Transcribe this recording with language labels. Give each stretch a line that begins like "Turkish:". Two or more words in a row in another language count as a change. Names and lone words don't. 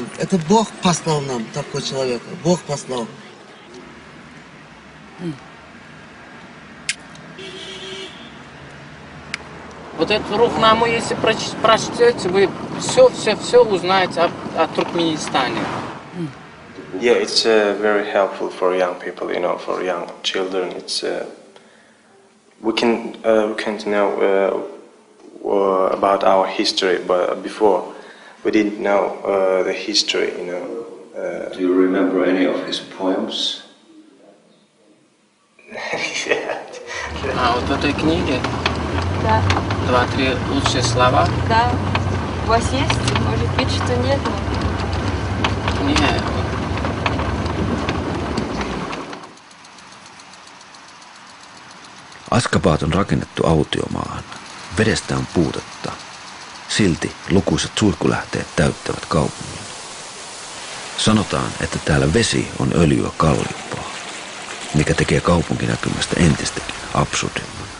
Russian: Это Бог послал нам такой человек, Бог послал. Вот эту Рухнаму, если прочтете, вы все узнаете о Туркменистане.
English: Yeah, it's very helpful for young people, you know, for young children. It's we can know about our history, but before we didn't know the history, you know. Do you remember any of his poems?
Russian: А вот в этой книге Да. 2-3 лучшие слова. Да. У вас есть? Может быть, что нет? Нет.
Finnish: Askabaat on rakennettu autiomaahan. Vedestä on puutetta. Silti lukuisat suihkulähteet täyttävät kaupungin. Sanotaan, että täällä vesi on öljyä kalliimpaa, mikä tekee kaupunkinäkymästä entistäkin absurdimman.